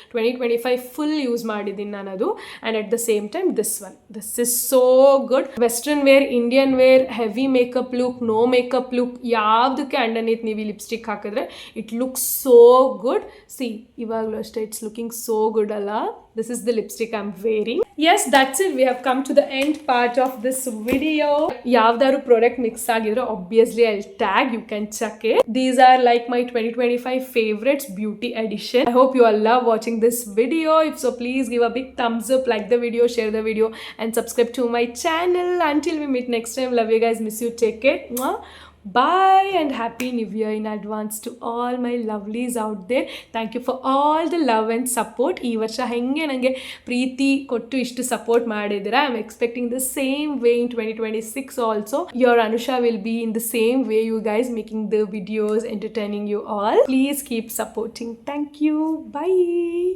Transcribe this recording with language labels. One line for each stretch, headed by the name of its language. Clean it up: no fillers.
English: 2025
Kannada: full use ಮಾಡಿದ್ದೀನಿ ನಾನು ಅದು.
English: And at the same time this is so good. Western wear, Indian wear, heavy makeup look, no makeup look,
Kannada: ಯಾವುದಕ್ಕೆ ಅಂಡರ್ನೀತ್ ನೀವು ಈ lipstick ಹಾಕಿದ್ರೆ
English: It looks so good. See,
Kannada: ಇವಾಗಲೂ ಅಷ್ಟೇ
English: It's looking so good ಅಲ್ಲ. This is the lipstick I'm wearing. Yes, that's it. We have come to the end part of this video.
Kannada: Yavdaru product mix agidre,
English: obviously I'll tag. You can check it. These are like my 2025 favorites beauty edition. I hope you all love watching this video. If so, please give a big thumbs up, like the video, share the video, and subscribe to my channel. Until we meet next time, love you guys, miss you, take care. Bye and happy new year in advance to all my lovelies out there. Thank you for all the love and support.
Kannada: ಈ ವರ್ಷ ಹೆಂಗೆ ನನಗೆ ಪ್ರೀತಿ ಕೊಟ್ಟು ಇಷ್ಟು support ಮಾಡಿದ್ದೀರಾ.
English: I am expecting the same way in 2026 also. Your Anusha will be in the same way, you guys making the videos, entertaining you all. Please keep supporting. Thank you. Bye.